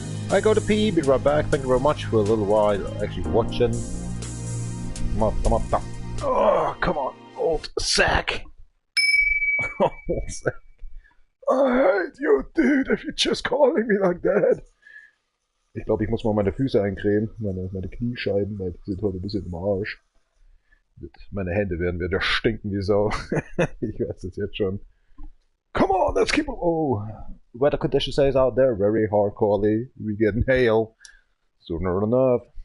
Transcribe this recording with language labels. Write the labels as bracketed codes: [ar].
[en] I go to pee, be right back. Thank you very much for a little while actually watching. Come on, come on, come on. Oh, come on, old sack. Old sack. I hate you, dude, if you're just calling me like that. [de] Ich glaube, ich muss mal meine Füße eincremen, meine Kniescheiben, weil die sind heute ein bisschen im Arsch. Meine Hände werden wieder stinken wie Sau. Ich weiß es jetzt schon. [en] Come on, let's keep it. Oh, weather condition says out there very hardcorely. We getting hail sooner enough.